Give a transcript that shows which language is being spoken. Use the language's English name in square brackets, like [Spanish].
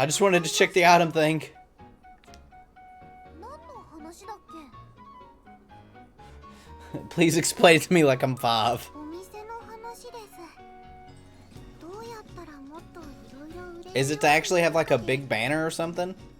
[English] I just wanted to check the item thing. [Japanese] 何の話だっけ。 [English] Please explain it to me like I'm 5. [Japanese] お店の話です。どうやったらもっといろいろ売れる [English] Is it to actually have like a big banner or something?